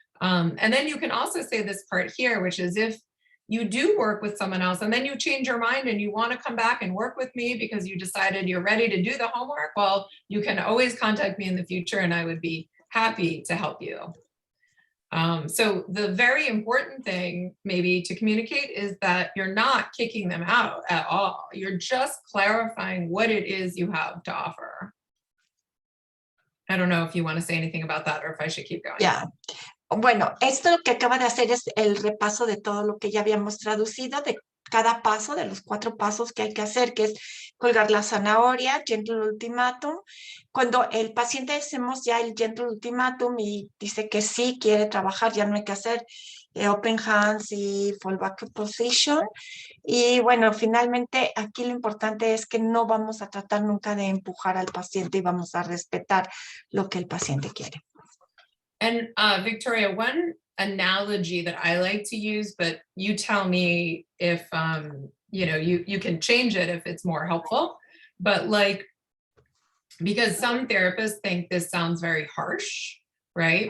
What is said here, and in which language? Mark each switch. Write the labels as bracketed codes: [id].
[en] And then you can also say this part here, which is if you do work with someone else and then you change your mind and you want to come back and work with me because you decided you're ready to do the homework, well, you can always contact me in the future and I would be happy to help you. So the very important thing maybe to communicate is that you're not kicking them out at all. You're just clarifying what it is you have to offer. I don't know if you want to say anything about that or if I should keep going. Yeah. [es] Bueno, esto lo que acaba de hacer es el repaso de todo lo que ya habíamos traducido, de cada paso, de los 4 pasos que hay que hacer, que es colgar la zanahoria, gentle ultimatum. Cuando el paciente hacemos ya el gentle ultimatum y dice que sí quiere trabajar, ya no hay que hacer open hands y fallback position. Y bueno, finalmente aquí lo importante es que no vamos a tratar nunca de empujar al paciente y vamos a respetar lo que el paciente quiere. [en] And Victoria, one analogy that I like to use, but you tell me if you can change it if it's more helpful, but because some therapists think this sounds very harsh, right?